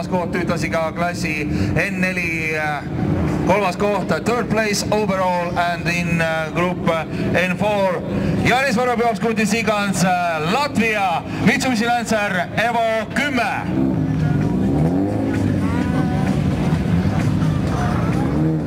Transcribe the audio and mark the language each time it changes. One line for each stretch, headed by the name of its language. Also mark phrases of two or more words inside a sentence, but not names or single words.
Estonian: koht, ühtlasi ka klassi N4 3. koht,
English: 3rd place overall and in group N4. Janis Varapjops Kutis-Igans, Latvia, Mitsubishi Lancer Evo 10.